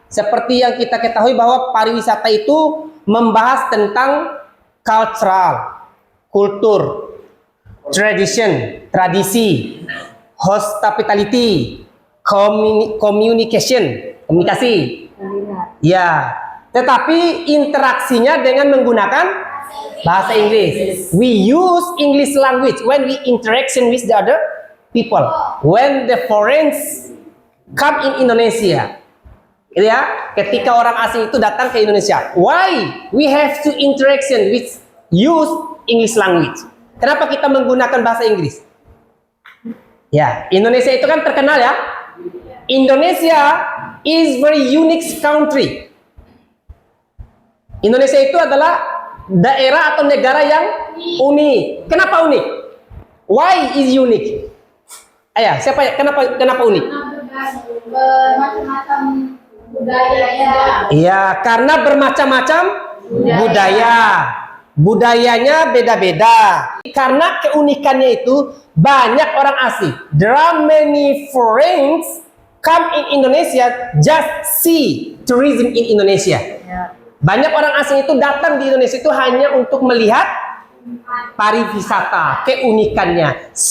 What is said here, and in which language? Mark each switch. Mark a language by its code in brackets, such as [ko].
[id] Seperti yang kita ketahui bahwa pariwisata itu membahas tentang cultural, kultur, tradition, tradisi, hospitality, communication, komunikasi. Ya, tetapi interaksinya dengan menggunakan bahasa Inggris. [en] We use English language when we interaction with the other people. When the foreigners come in Indonesia, gitu ya. [id] Ketika orang asing itu datang ke Indonesia, why we have to interaction with use English language? Kenapa kita menggunakan bahasa Inggris? Ya, Indonesia itu kan terkenal ya. [en] Indonesia is very unique country. [id] Indonesia itu adalah daerah atau negara yang unik. Kenapa unik? Why is unique? Ayah, siapa ya? Kenapa unik? Bermacam-macam budaya ya. Iya, karena bermacam-macam budaya. Budayanya beda-beda. Karena keunikannya itu banyak orang asing. [en] There are many foreigners come in Indonesia just see tourism in Indonesia. [id] Banyak orang asing itu datang di Indonesia itu hanya untuk melihat pariwisata, keunikannya.